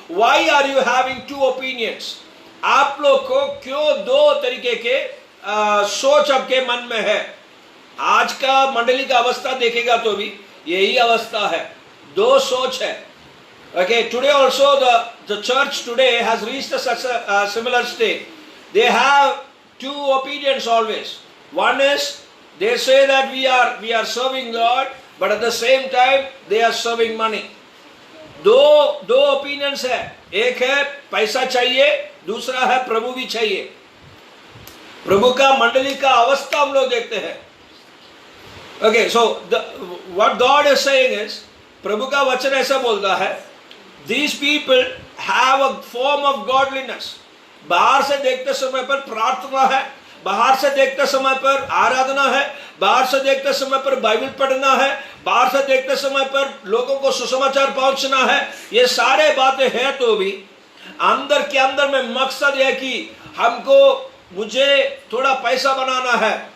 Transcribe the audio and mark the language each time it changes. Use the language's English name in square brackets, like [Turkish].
[English] Why are you having two opinions? [Hindi] आप लोग को क्यों दो तरीके के सोच आपके मन में है? आज का मंडली का अवस्था देखेगा तो भी यही अवस्था है, दो सोच है। [English] Okay, today also the church today has reached such a similar state। They have two opinions always। One is they say that we are serving God, but at the same time they are serving money। [Hindi] दो opinions है, एक है पैसा चाहिए, दूसरा है प्रभु भी चाहिए। प्रभु का मंडली का अवस्था हम लोग देखते हैं। [English] Okay, so what God is saying is, [Hindi] प्रभु का वचन ऐसा बोलता है, [English] these people have a form of godliness। [Hindi] बाहर से देखते समय पर प्रार्थना है, बाहर से देखते समय पर आराधना है, बाहर से देखते समय पर बाइबल पढ़ना है, बाहर से देखते समय पर लोगों को सुसमाचार पहुंचना है, ये सारे बातें हैं तो भी अंदर के अंदर में मकसद है कि मुझे थोड़ा पैसा बनाना है।